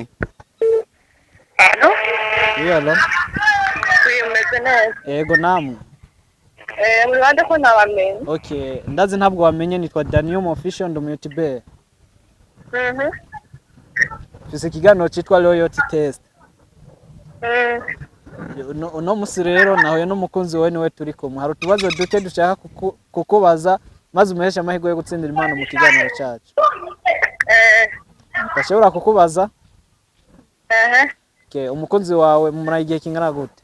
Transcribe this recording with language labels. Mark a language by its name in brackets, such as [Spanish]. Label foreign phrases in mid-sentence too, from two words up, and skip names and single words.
[Rundi] Allo? Yalo. Umeze neza. Yego namwe. Mwibande ko nabamenye. Okay, ndazi ntabwo wamenye nitwa Daniel Official ndo YouTuber. Fise ikiganiro citwa [English] Loyalty Test. [Rundi] Uno musi rero nahuye n'umukunzi we niwe turi kumwe. Hari utubazo duke dushaka kukubaza maze umuhesha amahirwe yo gutsindira impano mu kiganiro cyacu. Ndashobora kukubaza? Okay, umukunzi wawe mumara igihe kingana gute?